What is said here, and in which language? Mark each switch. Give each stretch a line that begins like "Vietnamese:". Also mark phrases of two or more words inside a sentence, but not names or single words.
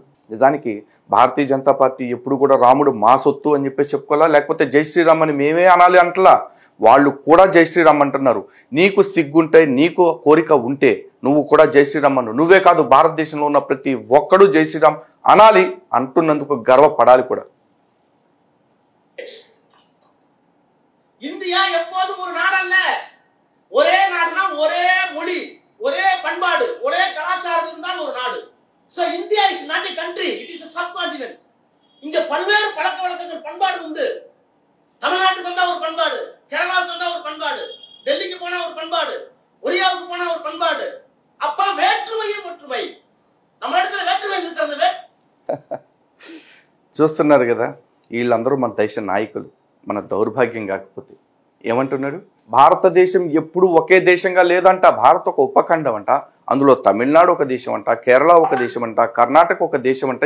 Telugu: నిజానికి భారతీయ జనతా పార్టీ ఎప్పుడు కూడా రాముడు మా సొత్తు అని చెప్పేసి చెప్పుకోవాలా, లేకపోతే జై శ్రీరామ్ అని మేమే అనాలి అంటలా. వాళ్ళు కూడా జై శ్రీరామ్ అంటున్నారు. నీకు సిగ్గుంటే, నీకు కోరిక ఉంటే నువ్వు కూడా జై శ్రీరామ్ అను. నువ్వే కాదు, భారతదేశంలో ఉన్న ప్రతి ఒక్కడు జై శ్రీరామ్ అనాలి, అంటున్నందుకు గర్వపడాలి కూడా.
Tamil: இந்தியா எப்போதும் ஒரு நாடல்ல. ஒரே நாடுனா ஒரே மொழி, ஒரே பண்பாடு, ஒரே கலாச்சாரம் இருந்தால் ஒரு நாடு.
English: So India is not a country, it is a subcontinent.
Tamil: இங்க பல்வேறு பழக்க வழக்கங்கள் பண்பாடு உண்டு. தமிழ்நாட்டுக்கு வந்தா ஒரு பண்பாடு, கேரளாவுக்கு வந்தா ஒரு பண்பாடு, டெல்லிக்கு போனா ஒரு பண்பாடு, ஒரியாவுக்கு போனா ஒரு பண்பாடு. அப்ப வேற்றுமையில் ஒற்றுமை. நம்ம இடத்துல வேற்றுமை இருக்கிறது.
Telugu: చూస్తున్నారు కదా, వీళ్ళందరూ మన దేశ నాయకులు. మన దౌర్భాగ్యం కాకపోతే ఏమంటున్నాడు, భారతదేశం ఎప్పుడు ఒకే దేశంగా లేదంట. భారత్ ఒక ఉపఖండం అంట, అందులో తమిళనాడు ఒక దేశం అంట, కేరళ ఒక దేశం అంట, కర్ణాటక ఒక దేశం అంట.